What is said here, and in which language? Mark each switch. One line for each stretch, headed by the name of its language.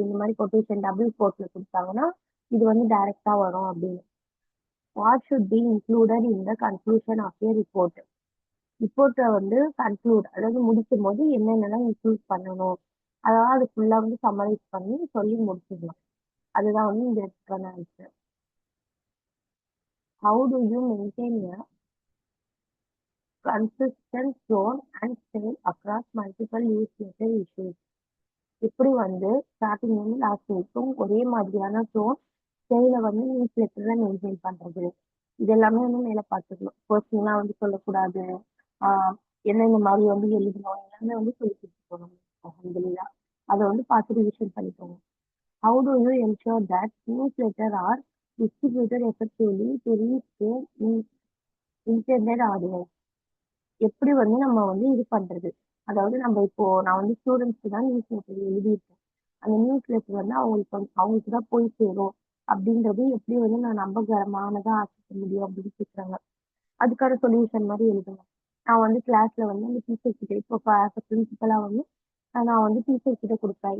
Tamil: இந்த மாதிரி quotation double கோட்ல கொடுத்தாங்கன்னா இது வந்து டைரக்டா வரும் அப்படின்னு.
English: What should be included in the conclusion of a report?
Tamil: ரிப்போர்ட்டை வந்து கன்க்ளூட், அதாவது முடிக்கும் போது என்னென்னலாம் இன்க்ளூட் பண்ணணும், அதாவது அது ஃபுல்லா வந்து சம்மரைஸ் பண்ணி சொல்லி முடிச்சிடலாம். அதுதான் வந்து இந்த இடத்துக்கான answer.
English: How do you maintain consistent tone and style across multiple newsletter issues?
Tamil: எப்படி வந்து ஸ்டார்டிங் வந்து லாஸ்ட் வரைக்கும் ஒரே மாதிரியான டோன் ஸ்டைல வந்து நியூஸ் லெட்டர்ல மெயின்டைன் பண்றது, இது எல்லாமே வந்து மேல பார்த்துக்கணும். பர்சனலா வந்து சொல்லக்கூடாது. ஆஹ் என்னென்ன மாதிரி வந்து எழுதணும் எல்லாமே வந்து சொல்லி கொடுத்துக்கணும். அல்ஹம்துலில்லாஹ். அதை வந்து பார்த்து ரிவிஷன் பண்ணிக்கோங்க.
English: How do you ensure that newsletter are distributed effectively to reach their intended audience?
Tamil: எப்படி வந்து நம்ம வந்து இது பண்றது, அதாவது நம்ம இப்போ நான் வந்து ஸ்டூடெண்ட்ஸ்க்கு தான் நியூஸ் லெட்டர் எழுதியிருக்கேன். அந்த நியூஸ் லெட்டர் வந்து அவங்களுக்கு தான் போய் சேரும் அப்படின்றது எப்படி வந்து நான் நம்பகரமானதா ஆக்கிக்க முடியும் அப்படின்னு கேட்குறாங்க. அதுக்கான சொல்யூஷன் மாதிரி எழுதுங்க. நான் வந்து கிளாஸ்ல வந்து அந்த டீச்சர் கிட்ட இப்போ பிரின்சிபலா வந்து நான் வந்து டீச்சர் கிட்ட கொடுப்பேன்.